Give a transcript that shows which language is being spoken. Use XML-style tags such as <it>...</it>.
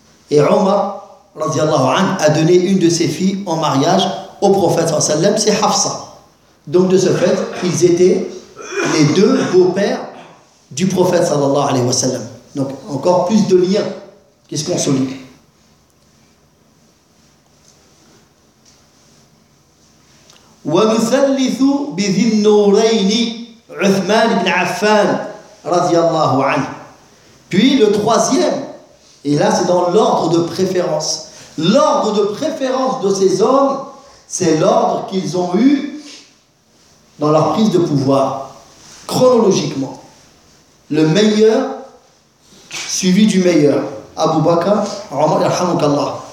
<fr>Et Omar radiallahu anhu a donné une de ses filles en mariage au prophète sallallahu alayhi wa sallam, c'est Hafsa. Donc de ce fait, ils étaient les deux beaux-pères du prophète sallallahu alayhi wa sallam. Donc encore plus de liens qui se consolident.</fr> <ar>ونثلث بذي النورين عثمان بن عفان رضي الله عنه.</ar> <fr>Puis le troisième, et là c'est dans l'ordre de préférence. L'ordre de préférence de ces hommes, c'est l'ordre qu'ils ont eu dans leur prise de pouvoir, chronologiquement. Le meilleur suivi du meilleur, Abu Bakr, Omar, alhamdoullah.</fr>